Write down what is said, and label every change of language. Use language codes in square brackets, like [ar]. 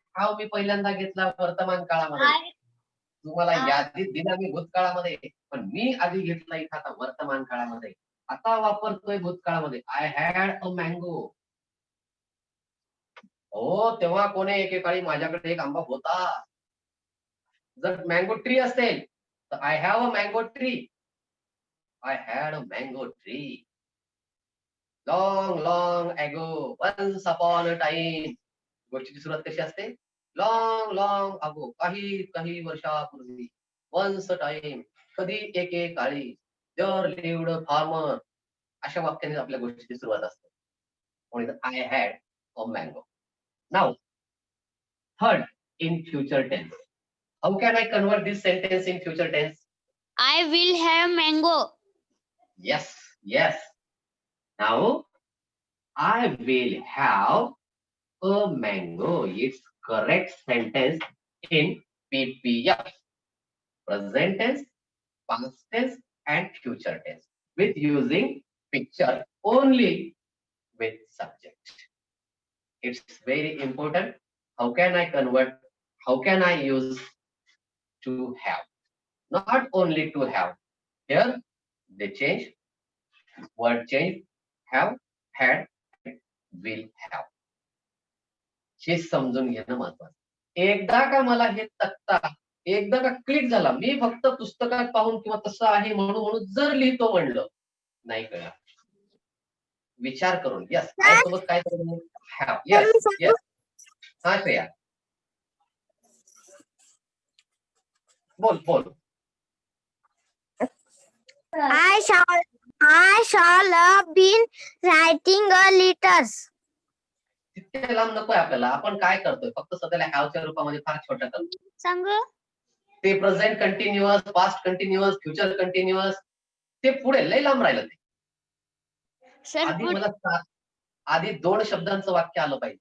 [mr] Have मी पहिल्यांदा घेतला वर्तमान काळामध्ये. तुम्हाला यादीत दिला मी भूतकाळामध्ये, पण मी आधी घेतला इथं आता वर्तमान काळामध्ये. आता वापरतोय भूतकाळामध्ये. [en] I had a mango. [mr] हो, तेव्हा कोणी एकेकाळी माझ्याकडे एक आंबा होता. जर मँगो ट्री असेल तर [en] I have a mango tree. I had a mango tree. Long long ago, once upon a time. [mr] गोष्टीची सुरुवात कशी असते? [en] long long ago, [mr] काही वर्षापूर्वी. [en] once a time, [mr] कधी एके काळी. [en] There lived a farmer. [mr] अशा वाक्याने आपल्या गोष्टीची सुरुवात असते. म्हणून [en] I had a mango. Now third, in future tense. How can I convert this sentence in future tense? I will have mango. Yes, yes. Now, I will have a mango. It's correct sentence in PPF. Present tense, past tense, and future tense. With using picture only with subject. It's very important. How can I convert? How can I use to have? Not only to have. Here, they change, word change, have, had, will have. [mr] हे समजून घेणं महत्वाचं. एकदा का मला हे तक्ता एकदा का क्लिक झाला, मी फक्त पुस्तकात पाहून किंवा तसं आहे म्हणून म्हणून जर लिहितो म्हणलं, नाही कळणार. विचार करून यस सोबत काय करू हॅव यस यस हा श्रेया बोल बोल. [en] I shall have been writing a letters. [mr] तितके लांब नकोय आपल्याला. आपण काय करतोय फक्त सध्याला हॅवच्या रूपामध्ये फार छोटं करतो. सांगू ते present continuous, past continuous, future continuous ते पुढे लय लांब राहिलं. ते सर आधी मला आधी 2 शब्दांचं वाक्य आलं पाहिजे.